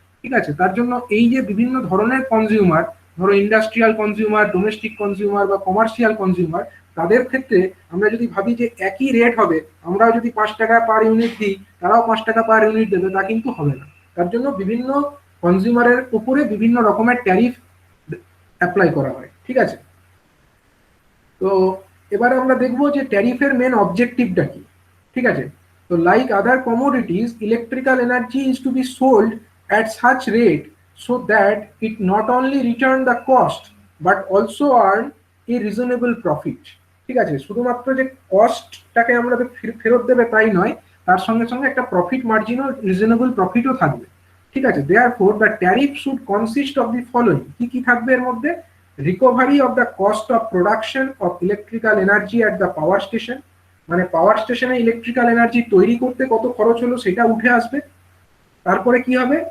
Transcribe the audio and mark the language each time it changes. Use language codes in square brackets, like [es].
[bn] ঠিক আছে, তার জন্য এই যে বিভিন্ন ধরনের কনজিউমার, ধরো ইন্ডাস্ট্রিয়াল কনজিউমার, ডোমেস্টিক কনজিউমার বা কমার্শিয়াল কনজিউমার, তাদের ক্ষেত্রে আমরা যদি ভাবি যে একই রেট হবে, আমরাও যদি 5 টাকা পার ইউনিট দিই তারাও 5 টাকা পার ইউনিট দেবে, তা কিন্তু হবে না। তার জন্য বিভিন্ন কনজিউমারের উপরে বিভিন্ন রকমের ট্যারিফ অ্যাপ্লাই করা হয়। ঠিক আছে, তো এবারে আমরা দেখবো যে ট্যারিফের মেন অবজেক্টিভটা কি। ঠিক আছে, [en] তো like other commodities electrical energy is to be sold at such rate so that it not only return the cost but also earn a reasonable profit। [bn] ঠিক আছে, শুধুমাত্র যে কস্টটাকে আমরা ফেরত দেবে তাই নয়, তার সঙ্গে সঙ্গে একটা প্রফিট মার্জিনও, রিজনেবল প্রফিটও থাকবে। ঠিক আছে, [en] Therefore the tariff should consist of the following. [bn] কি কি থাকবে এর মধ্যে? [en] recovery of the cost of production of electrical energy at the power station, [bn] মানে পাওয়ার স্টেশনে ইলেকট্রিক্যাল এনার্জি তৈরি করতে কত খরচ হলো সেটা উঠে আসবে। তারপরে কি হবে?